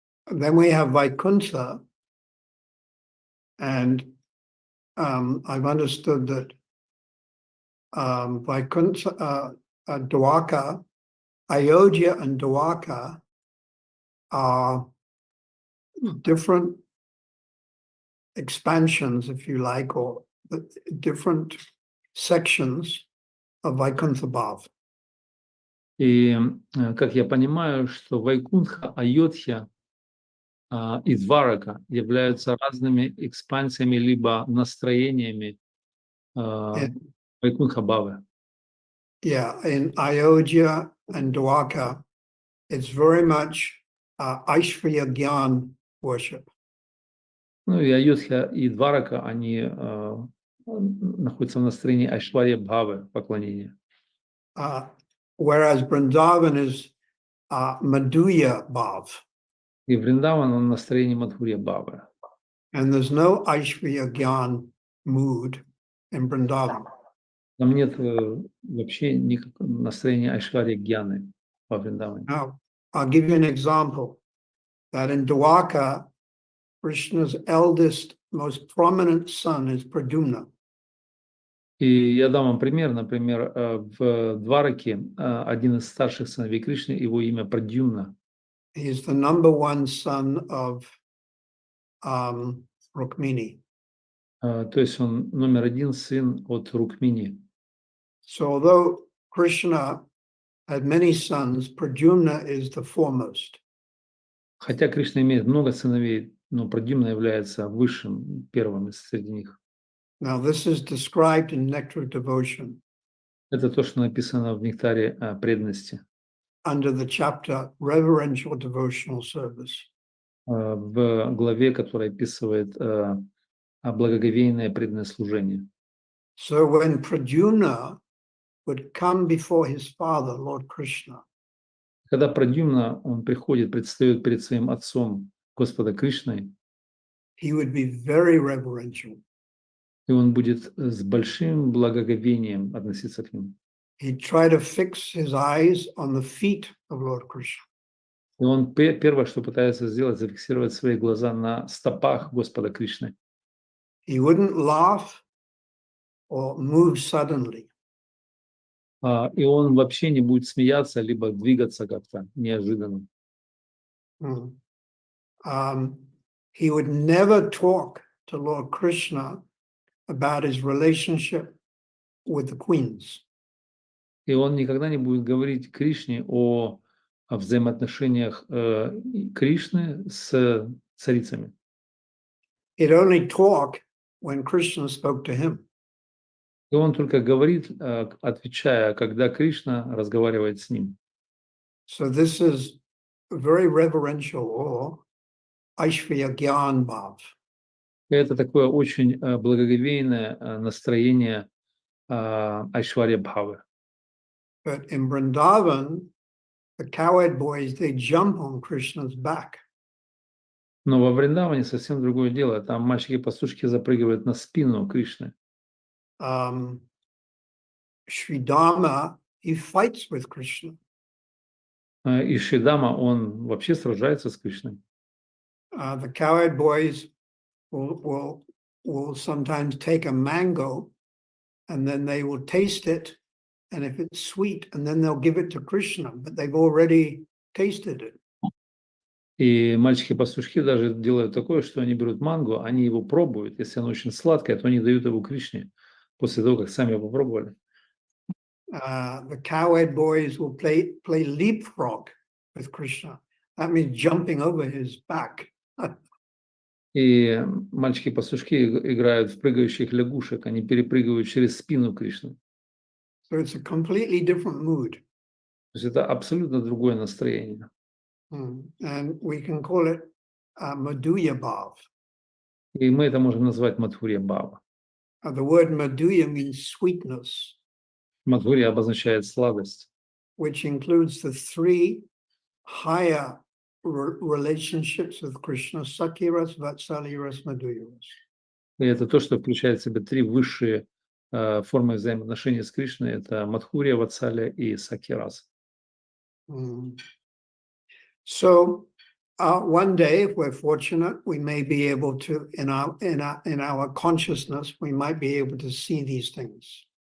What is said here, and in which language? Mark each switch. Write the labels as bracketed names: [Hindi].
[English] Then we have Vaikuntha, and I've understood that Vaikuntha, Dwarka, Ayodhya and Dwarka are different expansions, if you like, or different sections of Vaikuntha Bhav. [Russian] И, как я понимаю, что Вайкунтха, Айодхья и Дварака являются разными экспансиями либо настроениями Вайкунтха Бхавы. [English] Yeah, in Ayodhya and Dwarka, it's very much Aishvarya Gyan worship. [Russian] Ну и Айодхья и Дварака, они находятся в настроении Айшварья Бхавы, поклонения. [English] Whereas Vrindavan is Madhurya Bhav. [Russian] И Вриндаван, он в настроении Мадхурья Бхавы. [English] And there's no Aishvarya Gyan mood in Vrindavan. [Russian] Там нет вообще никакого настроения Айшварья Гьяны во Вриндаване. [English] Now, I'll give you an example. That in Dwarka, Krishna's eldest, most prominent son is Pradyumna. [Russian] И я дам вам пример. Например, в Двараке один из старших сыновей Кришны, его имя Прадьюмна. [English] He is the number 1 son of Rukmini. [Russian] То есть он номер 1 сын от Рукмини. [English] So although Krishna had many sons, Pradyumna is the foremost. [Russian] Хотя Кришна имеет много сыновей, но Прадьюмна является высшим, первым среди них. [English] Now this is described in Nectar of Devotion. [Russian] Это то, что написано в Нектаре преданности. [English] Under the chapter Reverential Devotional Service. [Russian] В главе, которая описывает благоговейное преданное служение. [English] So when Pradyumna would come before his father, Lord Krishna, [Russian] Когда Прадьюмна, он приходит, предстает перед своим отцом, Господа Кришной, [English] he would be very reverential. [Russian] и он будет с большим благоговением относиться к ним. [English] He'd try to fix his eyes on the feet of Lord Krishna. [Russian] И он первое, что пытается сделать, зафиксировать свои глаза на стопах Господа Кришны. [English] He wouldn't laugh or move suddenly. [Russian] И он вообще не будет смеяться, либо двигаться как-то неожиданно. Mm. [English] He would never talk to Lord Krishna about his relationship with the queens. [Russian] И он никогда не будет говорить Кришне о взаимоотношениях Кришны с царицами. [English] He'd only talk when Krishna spoke to him. [Russian] И он только говорит, отвечая, когда Кришна разговаривает с ним. [English] So this is very reverential or Aishvarya Gyan Bhav. [Russian] И это такое очень благоговейное настроение Айшварья Бхавы. [English] But in Vrindavan, the cowherd boys, they jump on Krishna's back. [Russian] Но во Вриндаване совсем другое дело. Там мальчики-пастушки запрыгивают на спину Кришны. [English] Sridharma, he fights with Krishna. [Russian] И Шридама, он вообще сражается с Кришной. [English] The cowherd boys will sometimes take a mango and then they will taste it, and if it's sweet, and then they'll give it to Krishna, but they've already tasted it. [Russian] И мальчики-пастушки даже делают такое, что они берут манго, они его пробуют. Если оно очень сладкое, то они дают его Кришне после того, как сами его попробовали. [English] The cowherd boys will play leapfrog with Krishna. That means jumping over his back. [Russian] И мальчики-пастушки играют в прыгающих лягушек, они перепрыгивают через спину Кришны. [English] So it's a completely different mood. [Russian] То есть это абсолютно другое настроение. [English] And we can call it Madhuya Bhav. [Russian] И мы это можем назвать Мадхурья Бхава. [English] The word Madhuya means sweetness, [Russian] Мадхурья обозначает сладость, [English] which includes the three higher relationships with Krishna: Sakya-ras, Vatsalya-ras, Madhurya-ras. [Russian] и это то, что включает в себя три высшие формы взаимоотношений с Кришной. Это Мадхурья, Ватсалия и Сакья-рас. [English] So one day, if we're fortunate, we may be able to, in our consciousness, we might be able to see these things.